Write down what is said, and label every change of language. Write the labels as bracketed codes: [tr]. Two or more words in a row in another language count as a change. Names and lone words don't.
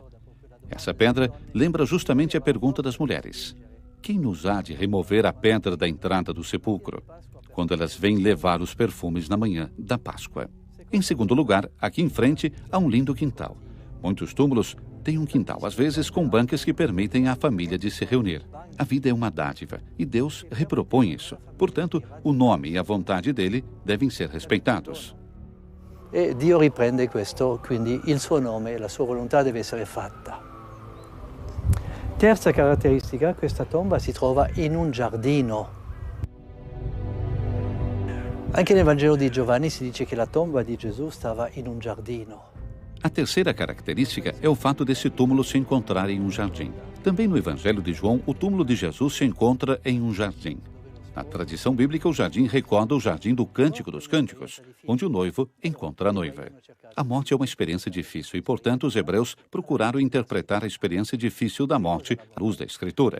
[pt] Essa pedra lembra justamente a pergunta das mulheres: quem nos há de remover a pedra da entrada do sepulcro, quando elas vêm levar os perfumes na manhã da Páscoa? Em segundo lugar, aqui em frente há um lindo quintal. Muitos túmulos têm um quintal, às vezes com bancas que permitem à família de se reunir. A vida é uma dádiva e Deus repropõe isso. Portanto, o nome e a vontade dele devem ser respeitados. [it] E Dio riprende questo, quindi il suo nome e la sua volontà deve essere fatta. Terza caratteristica, questa tomba si trova in un giardino. Anche nel Vangelo di Giovanni si dice che la tomba di Gesù stava in un giardino. [pt] A terceira característica é o fato desse túmulo se encontrar em um jardim. Também no Evangelho de João, o túmulo de Jesus se encontra em um jardim. Na tradição bíblica, o jardim recorda o jardim do Cântico dos Cânticos, onde o noivo encontra a noiva. A morte é uma experiência difícil e, portanto, os hebreus procuraram interpretar a experiência difícil da morte à luz da Escritura.